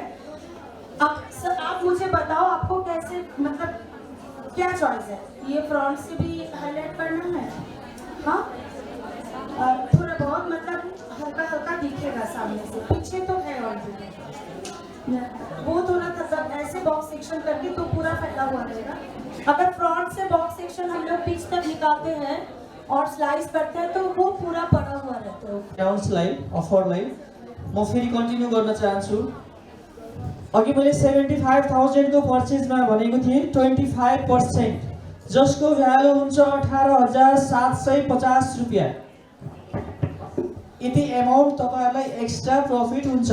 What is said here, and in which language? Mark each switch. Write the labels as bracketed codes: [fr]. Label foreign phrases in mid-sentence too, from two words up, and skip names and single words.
[hi] अब सर आप मुझे बताओ आपको कैसे, मतलब क्या चॉइस है, ये फ्रंट से भी हाईलाइट करना है, हाँ थोड़ा बहुत, मतलब हल्का हल्का दिखेगा सामने से, पीछे तो है ऑलरेडी, वो थोड़ा मतलब ऐसे [en] box section [hi] करके तो पूरा फैला हुआ रहेगा। अगर फ्रंट से [en] box section [hi] हम लोग बीच तक निकालते हैं और स्लाइस करते हैं तो वो पूरा पड़ा हुआ रहता है। [ne] डाउन्सलाई अफरलाई म फेरि कन्टिन्यू गर्न चाहन्छु। अघि मैले 75,000 को पर्चेजमा भनेको थिएँ 25%, जसको भ्यालु हुन्छ 18,750 रुपियाँ। यति एमाउन्ट तपाईहरुलाई [en] extra profit [ne] हुन्छ।